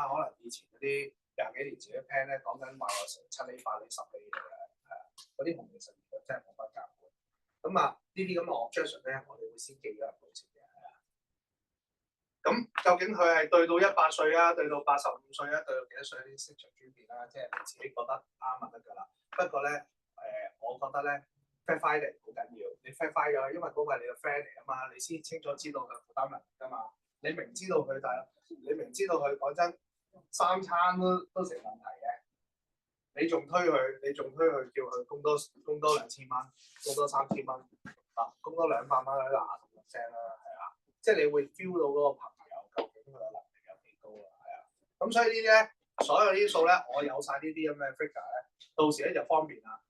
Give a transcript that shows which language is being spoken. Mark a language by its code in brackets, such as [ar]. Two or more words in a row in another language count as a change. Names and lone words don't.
[yue] 可能以前嗰啲20幾年前嘅 plan 咧，講緊話我成7厘、8厘、10厘嘅，係啊，嗰啲紅利實現真係冇乜夾嘅。咁啊，呢啲咁嘅 objection 咧，我哋會先記咗入保險嘅。咁究竟佢係對到100歲啊，對到85歲啊，對到幾多歲啲市場轉變啦？即係你自己覺得啱就得㗎啦。不過咧，我覺得咧 [en] fact finding [yue] 好緊要。你 [en] fact find [yue] 咗，因為嗰個係你個 friend 嚟啊嘛，你先清楚知道佢負擔能力㗎嘛。你明知道佢你明知道佢講真3餐都成問題嘅，你仲推佢叫佢供多2000蚊，供多3000蚊啊，供多200蚊喺嗱同聲啦，係啊，即係你會 feel 到嗰個朋友究竟佢嘅能力有幾高啊，係啊，咁所以呢啲咧，所有呢啲數咧，我有晒呢啲咁嘅 figure 咧，到時咧就方便啦。